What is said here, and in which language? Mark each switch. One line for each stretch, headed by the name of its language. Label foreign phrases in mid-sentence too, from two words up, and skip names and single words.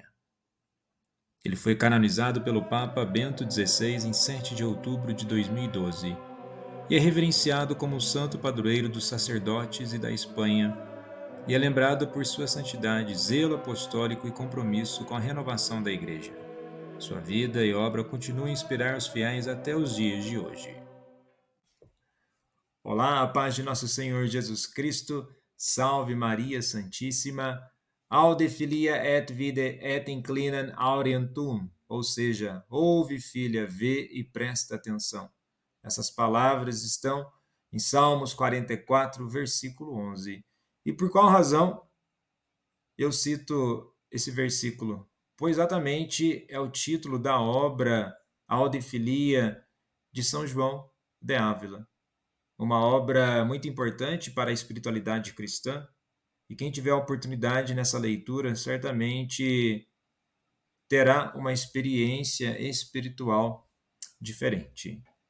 Portuguese: Ele foi canonizado pelo Papa Bento XVI em 7 de outubro de 2012 e é reverenciado como o santo padroeiro dos sacerdotes e da Espanha, e é lembrado por sua santidade, zelo apostólico e compromisso com a renovação da Igreja. Sua vida e obra continuam a inspirar os fiéis até os dias de hoje. Olá, a paz de nosso Senhor Jesus Cristo, salve Maria Santíssima,
Latin: aude filia et vide et inclinam aurientum,
Portuguese: ou seja, ouve filha, vê e presta atenção. Essas palavras estão em Salmos 44, versículo 11. E por qual razão eu cito esse versículo? Pois exatamente é o título da obra Aude Filia de São João de Ávila, uma obra muito importante para a espiritualidade cristã, e quem tiver a oportunidade nessa leitura certamente terá uma experiência espiritual diferente.